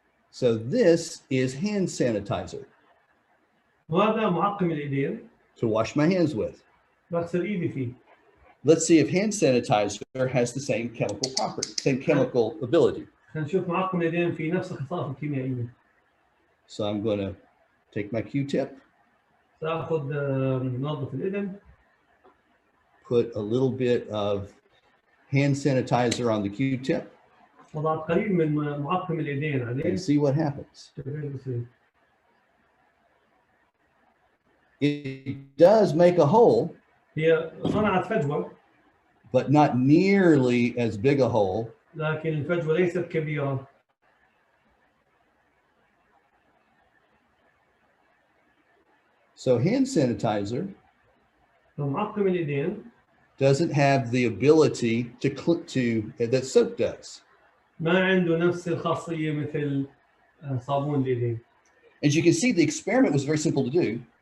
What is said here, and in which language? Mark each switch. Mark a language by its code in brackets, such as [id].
[en] So this is hand sanitizer [ar] وهذا معقم الإيدين. [en] to wash my hands with. [ar] بغسل إيدي فيه. [en] Let's see if hand sanitizer has the same chemical property, same chemical ability. [ar] نشوف معقم الإيدين في نفس الخصائص الكيميائية. [en] So I'm going to take my Q-tip, [ar] سأخذ منظف الإذن. [en] put a little bit of hand sanitizer on the Q-tip, [ar] وضعت قليل من معقم الإيدين عليه. [en] and see what happens. It does make a hole, [ar] هي صنعت فجوة. [en] but not nearly as big a hole [ar] لكن الفجوة ليست كبيرة. [en] So hand sanitizer [ar] معقم الإيدين [en] doesn't have the ability to that soap does. [ar] ما عنده نفس الخاصية مثل صابون الإيدين. [en] As you can see, the experiment was very simple to do.